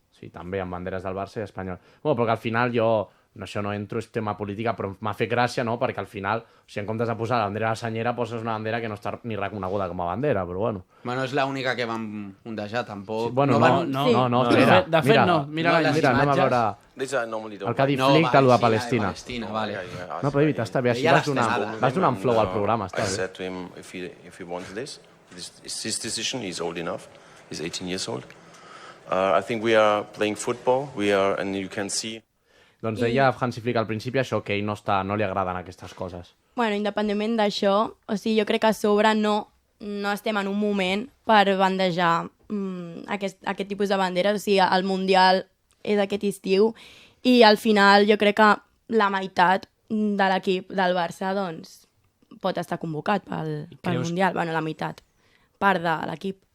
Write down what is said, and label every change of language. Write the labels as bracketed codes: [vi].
[ca] Sí, també, amb banderes del Barça i espanyol. Bueno, però que al final jo, això no entro, és tema política, però m'ha fet gràcia, no?, perquè al final, si en comptes de posar la bandera de la senyera, poses una bandera que no està ni reconeguda com a bandera, però bueno. Bueno, és l'única que vam ondejar, tampoc. Sí, bueno, no, espera. De fet, no. Mira, anem a veure el que ha dit Flick de lo de Palestina. Vale. No, però David, està bé, així vas donar un flow al programa, està bé. [en] I said to him, if he wants this is his decision, he's old enough, he's 18 years old. I think we are playing football, and you can see... [ca] Doncs deia Hansi Flick al principi això, que ell no li agraden aquestes coses. Bueno, independentment d'això, o sigui, jo crec que a sobre no estem en un moment per bandejar aquest tipus de banderes, o sigui, el Mundial és aquest estiu i al final jo crec que la meitat de l'equip del Barça doncs, pot estar convocat pel Mundial, bueno, la meitat, part de l'equip.